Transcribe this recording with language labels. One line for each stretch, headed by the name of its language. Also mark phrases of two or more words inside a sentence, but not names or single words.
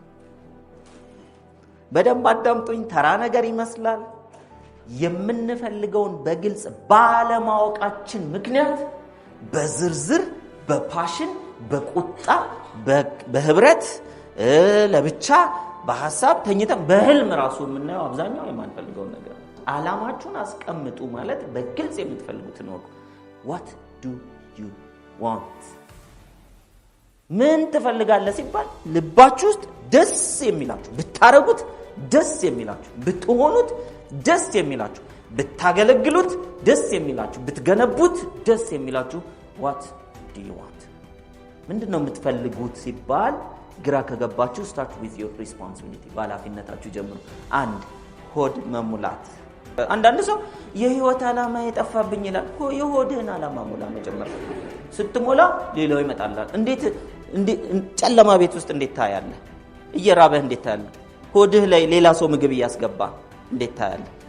Amharic: በደንብ አዳምጡኝ። ተራ ነገር ይመስላል። የምንፈልገውን በግልጽ ባለማወቃችን ምክንያት በዝርዝር በፓሽን በቁጣ በህብረት ለብቻ በሐሳብ ተኝተን በህልም ራሱ የምናየው አብዛኛው የማንፈልገው ነገር። ዓላማችሁን አስቀምጡ ማለት በግልጽ የምትፈልጉትን ወቁ።
English: what do you want?
Amharic: ምን ትፈልጋለህ ሲባል ልባችሁ ውስጥ ደስ የሚላችሁ ብታረጉት፣ ደስ የሚላችሁ ብትሆኑት፣ ደስ የሚላችሁ ብታገለግሉት፣ ደስ የሚላችሁ ብትገነቡት፣ ደስ የሚላችሁ
English: what do you want?
Amharic: ምንድነው የምትፈልጉት ሲባል ግራ ከገባችሁ
English: start with your responsibility።
Amharic: ባላፊነታችሁ ጀምሩ። 1 ሆድ መሙላት። አንዳንድ ሰው የህይወት ዓላማ የጠፋብኝ ይላል። የሆድህን ዓላማ ሙላ መጀመሪያ። ስትሞላ ሌላው ይመጣል። እንዴት ጨለማ ቤት ውስጥ እንዴት ታያለህ? እየራበህ እንዴት ታያለህ? ሆድህ ላይ ሌላ ሰው ምግብ እያስገባ እንዴት ታያለህ?